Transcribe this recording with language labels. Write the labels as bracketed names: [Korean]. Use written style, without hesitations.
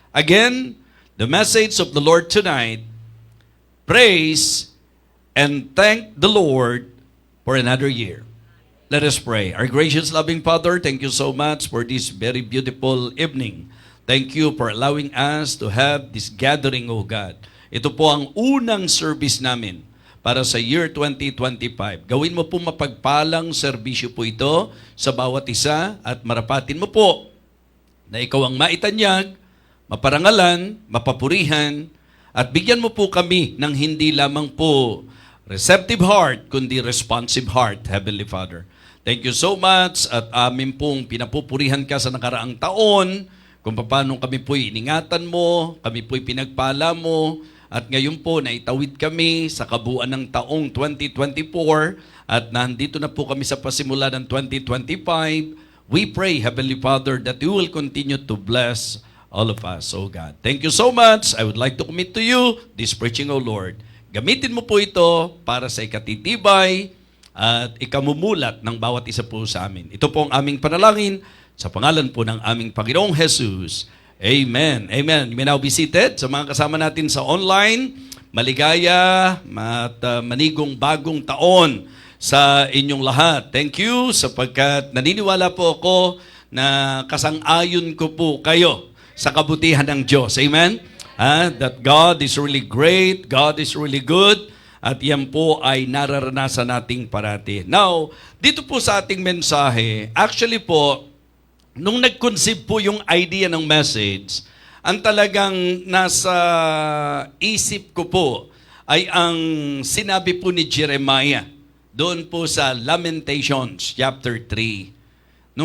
[English] Again, the message of the Lord tonight, praise and thank the Lord for another year. Let us pray. Our gracious loving Father, thank you so much for this very beautiful evening. Thank you for allowing us to have this gathering, O God. [Filipino] Ito po ang unang service namin para sa year 2025. Gawin mo po mapagpalang serbisyo po ito sa bawat isa at marapatin mo po na ikaw ang maitanyag, maparangalan, mapapurihan, at bigyan mo po kami ng hindi lamang po [English] receptive heart, [Filipino] kundi [English] responsive heart, Heavenly Father. Thank you so much [Filipino] at amin pong pinapupurihan ka sa nakaraang taon, kung paano kami po'y iningatan mo, kami po'y pinagpala mo, at ngayon po naitawid kami sa kabuuan ng taong 2024 at nandito na po kami sa pasimula ng 2025. [English] We pray, Heavenly Father, that you will continue to bless all of us, oh God. Thank you so much. I would like to commit to you this preaching, oh Lord. [Filipino] Gamitin mo po ito para sa ikatitibay at ikamumulat ng bawat isa po sa amin. Ito po ang aming panalangin sa pangalan po ng aming Panginoong Jesus. Amen. Amen. [English] You may now be seated. [Filipino] Sa mga kasama natin sa online, maligaya at manigong bagong taon sa inyong lahat. [English] Thank you [Filipino] sapagkat naniniwala po ako na kasang-ayon ko po kayo sa kabutihan ng Diyos. Amen? [English] That God is really great, God is really good, [Filipino] at yan po ay nararanasan nating parati. Now, dito po sa ating mensahe, actually po, nung nag-conceive po yung idea ng message, ang talagang nasa isip ko po ay ang sinabi po ni Jeremiah doon po sa Lamentations chapter 3.